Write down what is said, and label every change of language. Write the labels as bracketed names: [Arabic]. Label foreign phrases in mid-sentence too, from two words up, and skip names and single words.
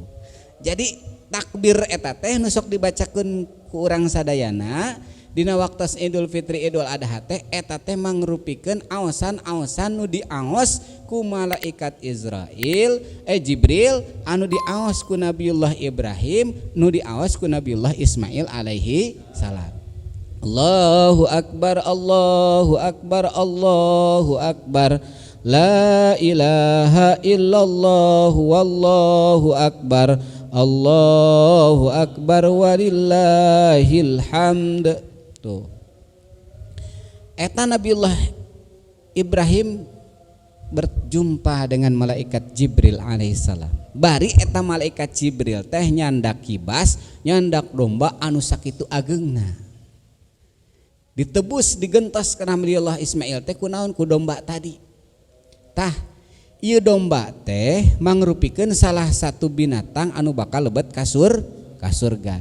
[Sundanese] Jadi takbir eta teh nu sok dibacakeun ku urang sadayana dina waktos Idul Fitri Idul Adha teh eta teh mangrupikeun aosan-aosan nu diaos ku malaikat Jibril anu diaos ku Nabiullah Ibrahim nu diaos ku Nabiullah Ismail [Arabic] عليه السلام. الله أكبر الله أكبر الله أكبر لا إله إلا الله والله أكبر الله أكبر ولله الحمد. [Sundanese] Tuh. Eta Nabiullah Ibrahim [Indonesian] berjumpa dengan malaikat [Sundanese] Jibril alaihissalam. Bari eta malaikat Jibril teh nyandak kibas, nyandak domba anu sakitu ageungna. Ditebus digentos ka Nabiullah Ismail teh kunaon ku domba tadi. Tah, ieu domba teh mangrupikeun salah satu binatang anu bakal lebet ka surga.